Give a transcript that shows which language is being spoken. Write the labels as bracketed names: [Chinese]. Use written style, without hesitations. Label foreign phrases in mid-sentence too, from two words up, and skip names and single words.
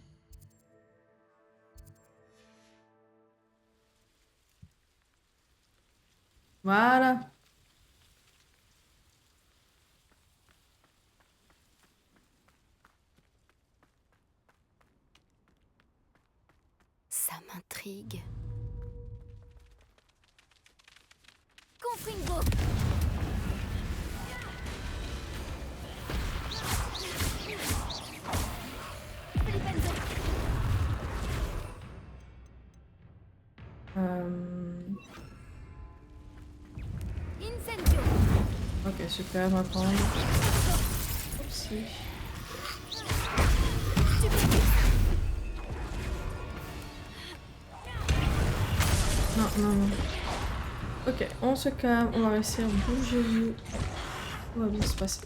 [French] Voilà. Ça m'intrigue. Confringo! Flipenzo! Euh, Incendio! Ok, super, ma grande. Oupsie. Non, non, non. Ok, on se calme, on va réussir. Bougez-vous. Tout va bien se passer.